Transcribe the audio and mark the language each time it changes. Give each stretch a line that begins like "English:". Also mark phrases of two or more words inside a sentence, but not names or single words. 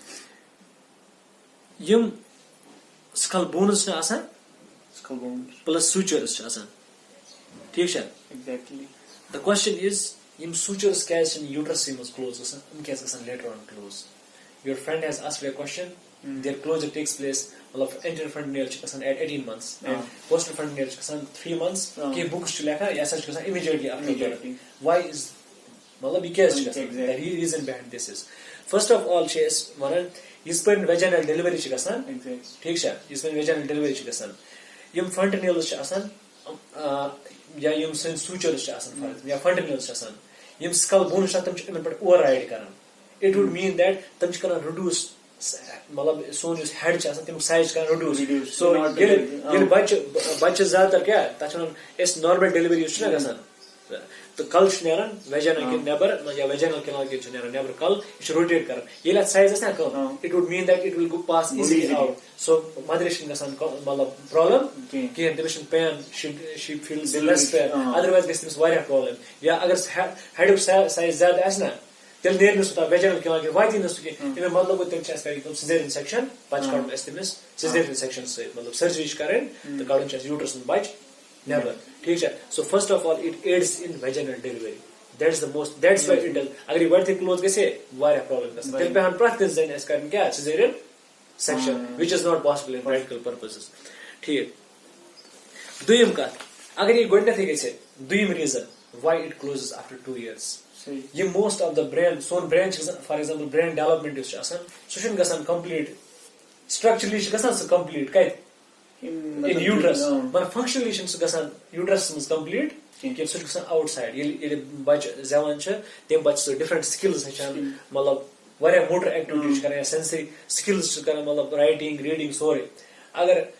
Kashmiri: یِم
English: skull bones
Kashmiri: چھِ آسان plus sutures چھِ آسان ٹھیٖک چھا
English: the question is
Kashmiri: یِم sutures کیٛازِ چھِنہٕ uterusٕے منٛز close گژھان یِم کیٛازِ گژھان
English: later on close your friend has asked a question their closure takes place
Kashmiri: مطلب
English: anterior fontanelle
Kashmiri: چھِ گژھان
English: at 18 months
Kashmiri: and
English: posterior fontanelle
Kashmiri: چھِ گژھان 3 months کینٛہہ books چھِ لیکھان یہِ ہسا چھِ گژھان
English: immediately after birth why is
Kashmiri: مطلب یہِ کیٛازِ چھِ گژھان
English: the reason behind this is first of all
Kashmiri: چھِ أسۍ وَنان یِژھ پٲٹھۍ
English: vaginal delivery
Kashmiri: چھِ گژھان ٹھیٖک چھا یِژھ پٲٹھۍ
English: vaginal delivery
Kashmiri: چھِ گژھان یِم fontanelles چھِ آسان یا یِم سٲنۍ sutures چھِ آسان یا fontanelles چھِ آسان یِم
English: skull bones
Kashmiri: چھِ تِم چھِ یِمن پٮ۪ٹھ override کران
English: it would mean that
Kashmiri: تِم چھِ کران reduce مطلب سون یُس head چھِ آسان تَمیُک size چھِ کران reduce so ییٚلہِ بَچہِ زیادٕ تر کیٛاہ تَتھ چھِ وَنان أسۍ
English: normal delivery
Kashmiri: یُس چھُنہ گژھان تہٕ کَلہٕ چھُ نیران ویجَنا کِنۍ نٮ۪بر یا ویجَنل کِنال کِنۍ چھُ نیران نٮ۪بر کَلہٕ یہِ چھُ روٹیٹ کران ییٚلہِ اَتھ سایز آسہِ نہ کَم
English: it would mean that it will go pass easily out so
Kashmiri: مَدرِ چھِنہٕ گژھان مطلب پرابلم کِہینۍ تٔمِس چھُنہٕ
English: pain she feels less pain otherwise
Kashmiri: گژھِ تٔمِس واریاہ پرابلم یا اَگر ہیڈُک سایز زیادٕ آسہِ نہ تیٚلہِ نیرِ نہٕ سُہ تَتھ
English: vaginal canal
Kashmiri: کِنۍ واتی نہٕ سُہ کینٛہہ اَمیُک مطلب گوٚو تیٚلہِ چھِ اَسہِ کَرٕنۍ کٲم
English: caesarean section
Kashmiri: پَتہٕ چھِ کَڑُن اَسہِ تٔمِس
English: caesarean section
Kashmiri: سۭتۍ مطلب سٔرجری چھِ کَرٕنۍ تہٕ کَڑُن چھُ اَسہِ یوٗٹرس منٛز بَچہِ نٮ۪بر ٹھیٖک چھا
English: so first of all it aids in vaginal delivery that is the most that's why it does
Kashmiri: اگر یہِ گۄڈٕنیتھٕے کلوز گژھِ واریاہ پرابلم گژھان تیٚلہِ پیٚوان پرٛٮ۪تھ کٲنٛسہِ زَنہِ اَسہِ کَرٕنۍ کیٛاہ
English: caesarean section which is not possible in practical purposes
Kashmiri: ٹھیٖک دوٚیِم کَتھ اگر یہِ گۄڈٕنیتھٕے گژھِ دوٚیِم
English: reason why it closes after 2 years
Kashmiri: یِم
English: most of the brain
Kashmiri: سون برین چھِ گژھان
English: for example brain development
Kashmiri: یُس چھُ آسان سُہ چھُنہٕ گژھان
English: complete structurally
Kashmiri: چھُ گژھان سُہ کمپلیٖٹ کَتہِ
English: in uterus
Kashmiri: مگر فنکشنلی چھُنہٕ سُہ گژھان یوٗٹرس منٛز کمپلیٖٹ کینٛہہ سُہ چھُ گژھان
English: out side
Kashmiri: ییٚلہِ بچہِ زیوان چھِ تمہِ پتہٕ چھُ سُہ
English: different skills
Kashmiri: ہیٚچھان مطلب واریاہ
English: motor activity
Kashmiri: چھِ کران یا
English: sensory skills
Kashmiri: چھِ کران مطلب
English: writing reading
Kashmiri: سورُے